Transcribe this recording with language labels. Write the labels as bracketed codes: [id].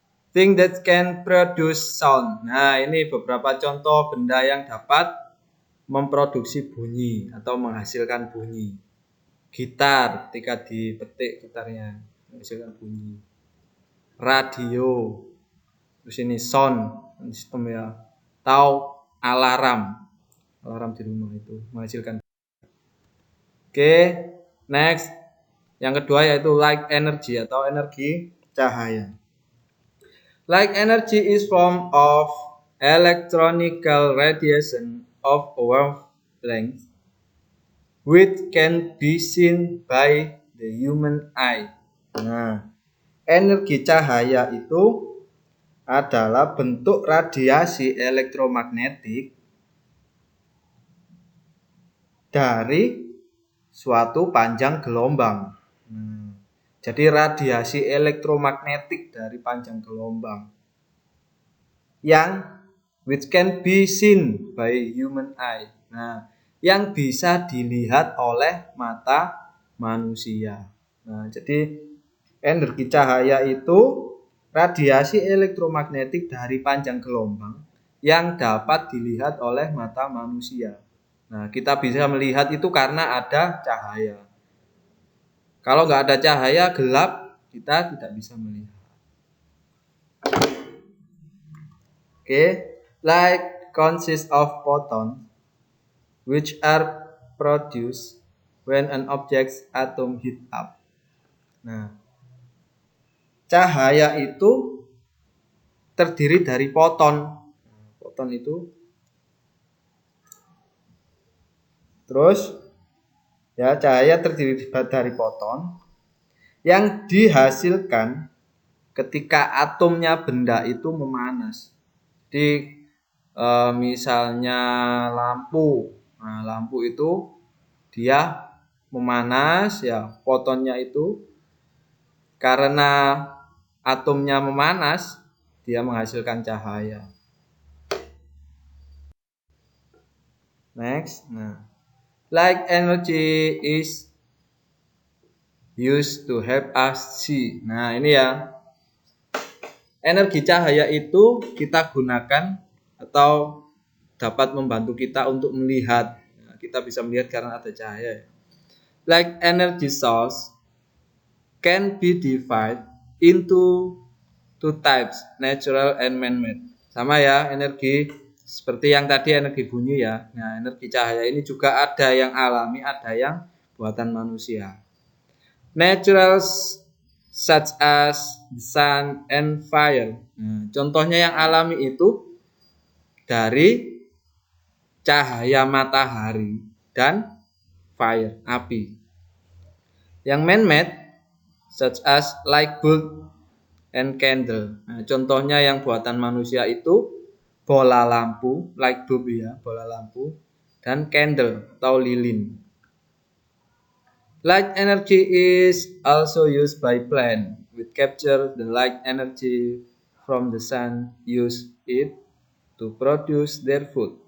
[en] Thing that can produce sound. [id] Nah, ini beberapa contoh benda yang dapat memproduksi bunyi atau menghasilkan bunyi. Gitar, ketika dipetik gitarnya menghasilkan bunyi. Radio, terus ini sound sistem ya, atau alarm di rumah itu menghasilkan. Oke, next. Yang kedua yaitu light energy atau energi cahaya. [en] Light energy is form of electronical radiation of a wavelength which can be seen by the human eye. [id] Nah, energi cahaya itu adalah bentuk radiasi elektromagnetik dari suatu panjang gelombang. Jadi radiasi elektromagnetik dari panjang gelombang yang [en] which can be seen by human eye. [id] Nah, yang bisa dilihat oleh mata manusia. Nah, jadi energi cahaya itu radiasi elektromagnetik dari panjang gelombang yang dapat dilihat oleh mata manusia. Nah, kita bisa melihat itu karena ada cahaya. Kalau nggak ada cahaya, gelap, kita tidak bisa melihat. [en] Light consists of photons, which are produced when an object's atom heat up. [id] Nah, cahaya itu terdiri dari foton. Foton itu terus ya, cahaya terdiri dari foton yang dihasilkan ketika atomnya benda itu memanas. Jadi misalnya lampu. Nah, lampu itu dia memanas ya, fotonnya itu karena atomnya memanas, dia menghasilkan cahaya. [en] Next. Nah, light energy is used to help us see. [id] Nah, ini ya. Energi cahaya itu kita gunakan atau dapat membantu kita untuk melihat. Nah, kita bisa melihat karena ada cahaya. [en] Light energy source can be divided into two types, natural and man-made. [id] Sama ya, energi seperti yang tadi energi bunyi ya. Nah, energi cahaya ini juga ada yang alami, ada yang buatan manusia. [en] Natural such as the sun and fire. [id] Nah, contohnya yang alami itu dari cahaya matahari dan fire, api. [en] Yang man-made such as light bulb and candle. [id] Nah, contohnya yang buatan manusia itu bola lampu, light bulb ya, bola lampu, dan candle atau lilin. [en] Light energy is also used by plants, which capture the light energy from the sun, use it to produce their food.